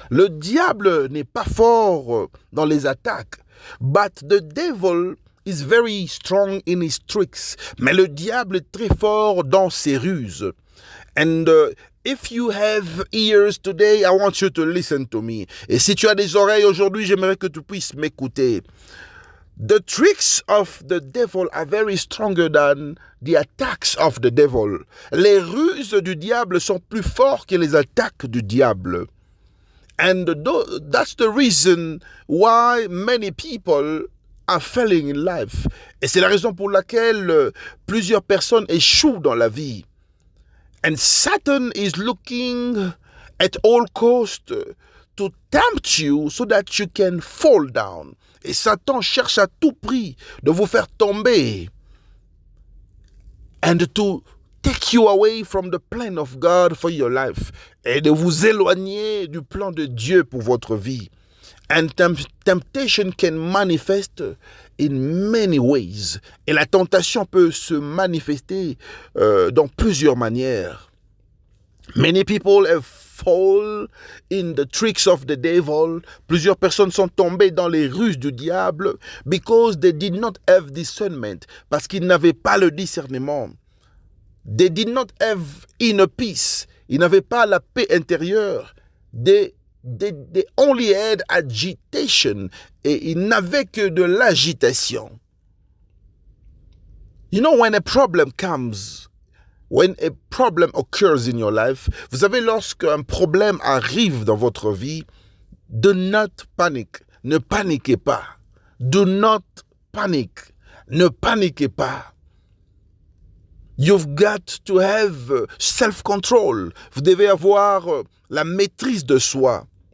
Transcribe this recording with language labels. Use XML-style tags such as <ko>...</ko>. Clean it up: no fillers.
<fr>Le diable n'est pas fort dans les attaques.</fr> <en>But the devil is very strong in his tricks.</en> <fr>Mais le diable est très fort dans ses ruses.</fr> <en>And if you have ears today, I want you to listen to me.</en> <fr>Et si tu as des oreilles aujourd'hui, j'aimerais que tu puisses m'écouter.</fr> <en>The tricks of the devil are very stronger than the attacks of the devil.</en> <fr>Les ruses du diable sont plus fortes que les attaques du diable.</fr> <en>And that's the reason why many people are failing in life.</en> <fr>Et c'est la raison pour laquelle plusieurs personnes échouent dans la vie.</fr> <en>And Satan is looking at all costs to tempt you so that you can fall down.</en> <fr>Et Satan cherche à tout prix de vous faire tomber.</fr> <en>And to take you away from the plan of God for your life.</en> <fr>Et de vous éloigner du plan de Dieu pour votre vie.</fr> <en>And temptation can manifest in many ways.</en> <fr>Et la tentation peut se manifester dans plusieurs manières.</fr> <en>Many people have fallen in the tricks of the devil.</en> <fr>Plusieurs personnes sont tombées dans les ruses du diable</fr> <en>because they did not have discernment.</en> <fr>Parce qu'ils n'avaient pas le discernement.</fr> <en>They did not have inner peace.</en> <fr>Ils n'avaient pas la paix intérieure.</fr> <en>They only had agitation.</en> <fr>Et ils n'avaient que de l'agitation.</fr> <en>You know, when a problem comes, when a problem occurs in your life,</en> <fr>vous savez, lorsqu'un problème arrive dans votre vie,</fr> <en>do not panic.</en> <fr>Ne paniquez pas.</fr> <en>Do not panic.</en> <fr>Ne paniquez pas.</fr> <en>You've got to have self-control.</en> <fr>Vous devez avoir la maîtrise de soi.</fr>